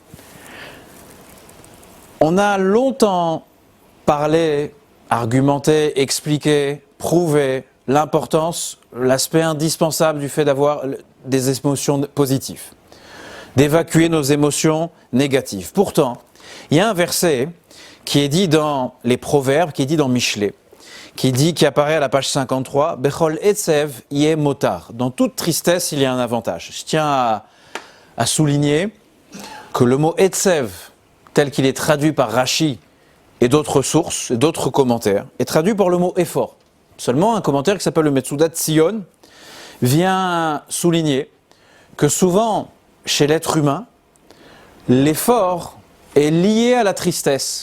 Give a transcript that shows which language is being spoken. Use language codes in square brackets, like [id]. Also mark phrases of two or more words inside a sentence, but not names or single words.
[fr] On a longtemps parlé, argumenté, expliqué, prouvé l'importance, l'aspect indispensable du fait d'avoir des émotions positives, d'évacuer nos émotions négatives. Pourtant, il y a un verset qui est dit dans les Proverbes, qui est dit dans Michelet, qui apparaît à la page 53, [he] בכל עצב יהיה מותר. [fr] Dans toute tristesse, il y a un avantage. Je tiens à souligner que le mot etzev, tel qu'il est traduit par Rashi et d'autres sources, et d'autres commentaires, est traduit par le mot effort. Seulement, un commentaire qui s'appelle le Metsudat Tzion vient souligner que souvent, chez l'être humain, l'effort est lié à la tristesse.